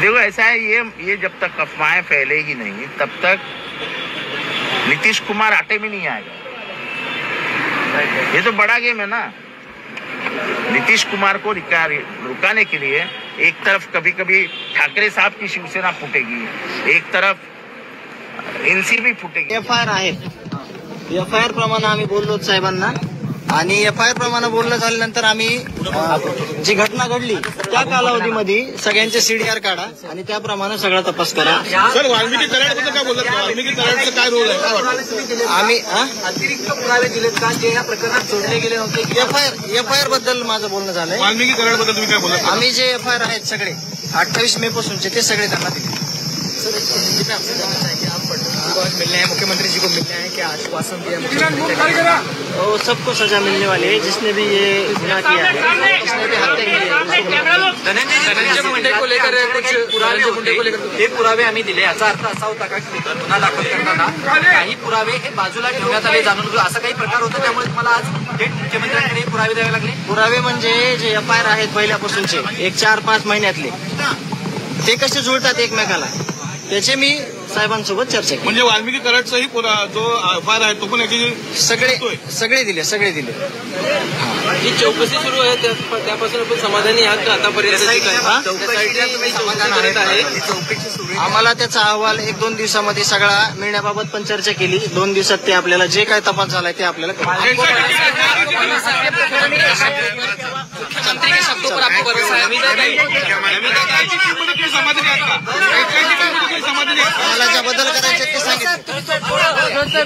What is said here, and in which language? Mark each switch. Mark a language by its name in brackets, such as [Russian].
[Hindi] देखो ऐसा है, ये जब तक अफवाहें फैलेगी नहीं तब तक नीतीश कुमार आटे में नहीं आएगा. ये तो बड़ा गेम है ना. नीतीश कुमार को रुकाने के लिए एक तरफ कभी कभी ठाकरे साहब की शिवसेना फूटेगी, एक तरफ एनसीबी फुटेगी. [Marathi] FIR आहे. FIR प्रमाणे आम्ही बोललो साहेबांना आणि FIR प्रमाणे बोलणं झाल्यानंतर आम्ही जी घटना घडली त्या कालावधीमध्ये सगळ्यांचे CDR काढा आणि त्याप्रमाणे सगळा तपास करा. सर, वाल्मिकी कराडबद्दल काय बोलतात? वाल्मिकी कराडचं काय रोल आहे? काय वाटतं? आम्ही अतिरिक्त पुरावे दिलेत का जे या प्रकरणात जोडले गेले होते? FIR बद्दल माझं बोलणं झालंय. वाल्मिकी कराडबद्दल तुम्ही काय बोलत? आम्ही जे FIR आहेत सगळे 28 मे पासूनचे ते सगळे त्यांना दिले. [Hindi] सर, हिंदी में आपसे जानना चाहेंगे, आप मिलने हैं मुख्यमंत्री जी को मिलने हैं, क्या आश्वासन दिया मुख्यमंत्री? और सबको सजा मिलने वाली है जिसने भी ये गुनाह किया है, जिसने भी हत्या की है उसको. [Marathi] धनंजय मुंडे [Hindi] को लेकर कुछ [Marathi] पुरावे होते, हे पुरावे आम्ही दिले. याचा अर्थ असा होता का की गुन्हा दाखल करताना काही पुरावे हे बाजूला ठेवण्यात आले जाणून घेऊ असा काही प्रकार होता, त्यामुळे तुम्हाला आज थेट मुख्यमंत्र्यांकडे पुरावे द्यावे लागले? पुरावे म्हणजे जे FIR आहेत पहिल्यापासूनचे एक 4-5 महिन्यातले ते कसे जुळतात एकमेकाला त्याचे मी साहेबांसोबत चर्चा केली. म्हणजे वाल्मिकी कराडचाही जो FIR आहे तो पण सगळे दिले. जी चौकशी सुरू आहे त्यापासून आपण समाधानी आहात का आतापर्यंत? आम्हाला त्याचा अहवाल 1-2 दिवसामध्ये सगळा मिळण्याबाबत पण चर्चा केली. 2 दिवसात ते आपल्याला जे काय तपास झालाय ते आपल्याला [Hindi] मुख्यमंत्री के शब्दों पर आपको भरोसा है? [Marathi] आम्हाला ज्या बदल करायचे ते सांगितले.